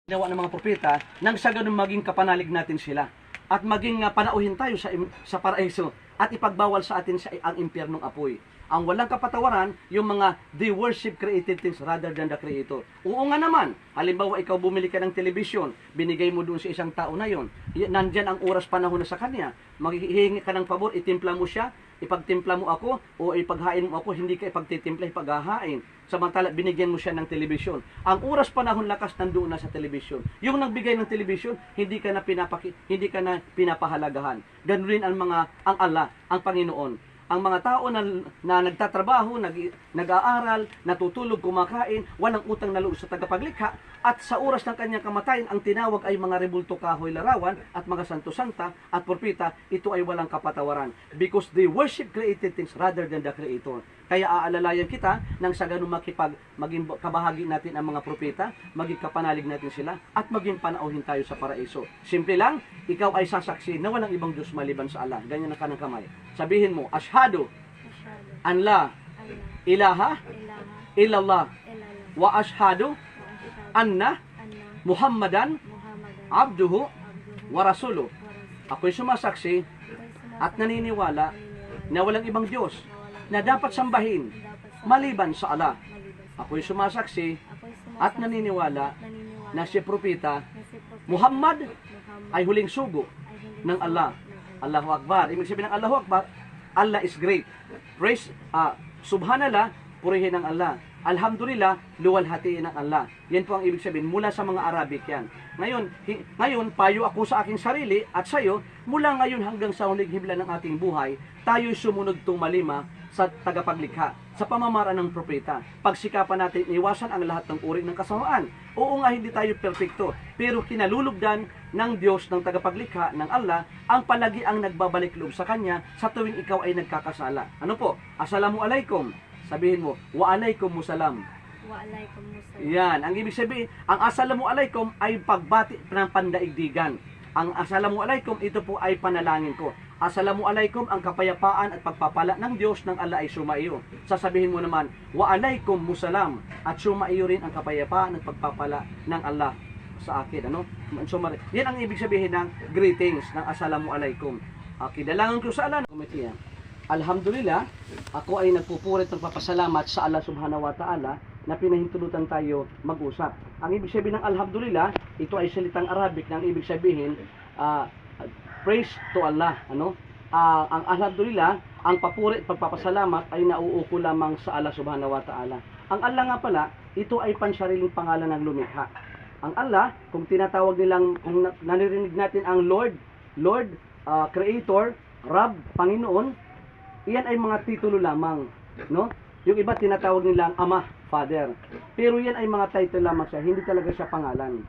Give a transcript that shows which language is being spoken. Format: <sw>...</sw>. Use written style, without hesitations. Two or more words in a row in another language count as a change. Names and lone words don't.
<tl>ginawa ng mga propeta nang sa ganun maging kapanalig natin sila at maging panauhin tayo sa paraiso at ipagbawal sa atin ang impyernong apoy. Ang walang kapatawaran, yung mga</tl> <en>they worship created things rather than the Creator.</en> <tl>Oo nga naman, halimbawa ikaw bumili ka ng telebisyon, binigay mo doon sa isang tao na yon, nandyan ang oras panahon na sa kanya, maghihingi ka ng pabor, itimpla mo siya, ipagtimpla mo ako, o ipaghain mo ako, hindi ka ipagtitimpla, ipaghahain. Samantala, binigyan mo siya ng telebisyon. Ang oras panahon lakas nandoon na sa telebisyon. Yung nagbigay ng telebisyon, hindi ka na pinapahalagahan. Ganun rin ang Allah, ang Panginoon. Ang mga tao na nagtatrabaho, nag-aaral, natutulog, kumakain, walang utang na loob sa tagapaglikha, at sa oras ng kanyang kamatayan, ang tinawag ay mga rebulto, kahoy, larawan, at mga santo-santa at propeta, ito ay walang kapatawaran.</tl> <en>Because they worship created things rather than the Creator.</en> <tl>Kaya aalalayan kita nang sa ganun maging kabahagi natin ang mga propeta, maging kapanalig natin sila, at maging panauhin tayo sa paraiso. Simple lang, ikaw ay sasaksi na walang ibang Diyos maliban sa Allah. Ganyan ang kanang kamay. Sabihin mo,</tl> <ar>أشهد أن لا إله إلا الله وأشهد أن محمدا عبده ورسوله.</ar> <tl>Ako'y sumasaksi at naniniwala na walang ibang Diyos na dapat sambahin maliban sa Allah. Ako'y sumasaksi at naniniwala na si Propeta Muhammad ay huling sugo ng Allah.</tl> <ar>الله أكبر.</ar> <tl>Ibig sabihin ng</tl> <ar>الله أكبر,</ar> <en>Allah is great. Praise, subhanallah,</en> <tl>purihin ng Allah.</tl> <ar>Alhamdulillah,</ar> <tl>luwalhatiin ng Allah. Yan po ang ibig sabihin, mula sa mga Arabic yan. Ngayon, payo ako sa aking sarili at sa iyo, mula ngayon hanggang sa huling himla ng ating buhay, tayo'y sumunod tumalima sa tagapaglikha, sa pamamaraan ng propeta. Pagsikapan natin, iwasan ang lahat ng uri ng kasamaan. Oo nga, hindi tayo perfecto, pero kinalulugdan ng Diyos, ng tagapaglikha, ng Allah, ang palagi ang nagbabalik loob sa Kanya sa tuwing ikaw ay nagkakasala. Ano po? Assalamualaikum. Sabihin mo,</tl> <ar>وعليكم السلام. وعليكم السلام.</ar> <tl>Yan, ang ibig sabihin, ang assalamualaikum ay pagbati ng pandaigdigan. Ang assalamualaikum, ito po ay panalangin ko. Assalamualaikum, ang kapayapaan at pagpapala ng Diyos ng Allah ay sumaiyo. Sasabihin mo naman,</tl> <ar>وعليكم السلام,</ar> <tl>at sumaiyo rin ang kapayapaan at pagpapala ng Allah sa akin. Ano? Yan ang ibig sabihin ng greetings, ng assalamualaikum. Okay, dalangan ko sa Allah.</tl> <ar>Alhamdulillah,</ar> <tl>ako ay nagpupurit ng papasalamat sa Allah</tl> <ar>سبحانه وتعالى</ar> <tl>na pinahintulutan tayo mag-usap. Ang ibig sabihin ng Alhamdulillah, ito ay salitang Arabic na ang ibig sabihin,</tl> <en>praise to Allah.</en> <tl>Ano? Ang Alhamdulillah, ang papuri at pagpapasalamat ay nauuko lamang sa Allah</tl> <ar>سبحانه وتعالى.</ar> <tl>Ang Allah nga pala, ito ay pansariling pangalan ng lumikha. Ang Allah, kung tinatawag nilang, kung naririnig natin ang Lord, Creator, Rab, Panginoon, iyan ay mga titulo lamang, no? Yung iba tinatawag nilang Ama, Father. Pero yan ay mga title lamang siya, hindi talaga siya pangalan.</tl>